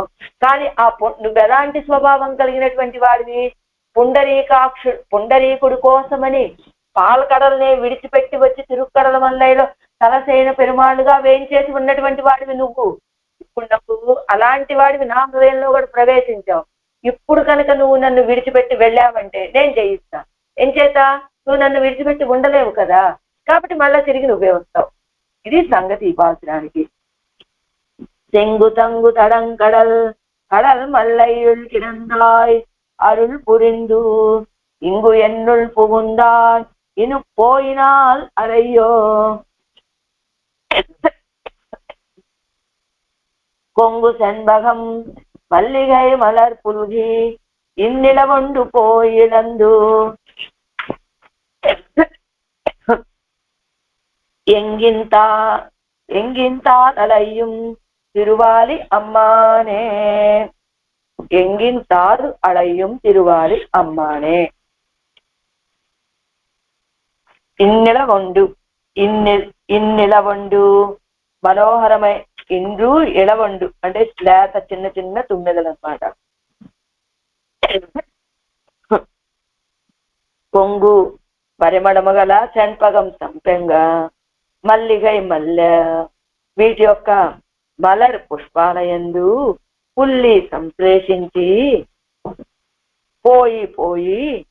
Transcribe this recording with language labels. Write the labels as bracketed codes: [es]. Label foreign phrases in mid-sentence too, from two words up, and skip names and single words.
[te] కానీ నువ్వు ఎలాంటి స్వభావం కలిగినటువంటి వాడివి, పుండరీకుడి కోసమని పాలకడల్నే విడిచిపెట్టి వచ్చి తిరుక్కడల మల్లైలో తలసేన పెరుమాళ్ళుగా వేయించేసి ఉన్నటువంటి వాడివి నువ్వు. ఇప్పుడు నువ్వు అలాంటి వాడివి నా హృదయంలో కూడా ప్రవేశించావు. ఇప్పుడు కనుక నువ్వు నన్ను విడిచిపెట్టి వెళ్ళావంటే నేను జయిస్తా. ఏం చేత, నువ్వు నన్ను విడిచిపెట్టి ఉండలేవు కదా, కాబట్టి మళ్ళా తిరిగి నువ్వే వస్తావు. ఇది సంగతి ఈ పాసురానికి. [ta] செங்கு தங்கு தடங்கடல் கடல் மல்லையுள் கிடந்தாய் அருள் புரிந்து இங்கு என்னுள் புகுந்தாய் இனு போயினால் அறையோ கொங்கு செண்பகம் மல்லிகை மலர் புல்கி இந்நிலவொண்டு போயிழந்து எங்கின்தாலையும் திருவாலி அம்மானே. எங்கின்தாது அலையும் திருவாலி அம்மானே. [te] ఇన్నిలవొండు ఇన్నిలవొండు మనోహరమై ఇండ్రు ఇళవొండు అంటే లేత చిన్న చిన్న తుమ్మెదలు అనమాట. పొంగు పరిమళముగల చెంపగం సంపెంగ మల్లిగై మల్లె వీటి యొక్క మలర్ పుష్పాలయందు పుల్లి సంప్రేషించి పోయి పోయి